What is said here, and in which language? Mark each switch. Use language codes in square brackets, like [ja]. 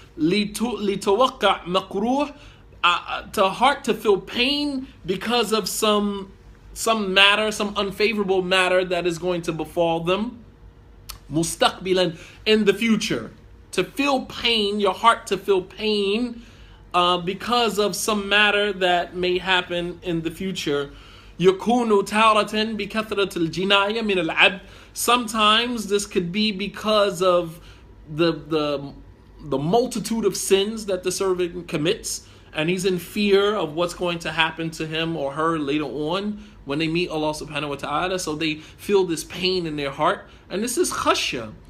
[en] Litawaqqa' makruh, to heart to feel pain because of some matter, some unfavorable matter that is going to befall them. Mustaqbilan, in the future. To feel pain, your heart to feel pain because of some matter that may happen in the future. [ar] يكون تارة بكثرة الجناية من العبد. [en] Sometimes this could be because of the multitude of sins that the servant commits, and he's in fear of what's going to happen to him or her later on when they meet Allah subhanahu wa ta'ala. So they feel this pain in their heart. And this is khashya.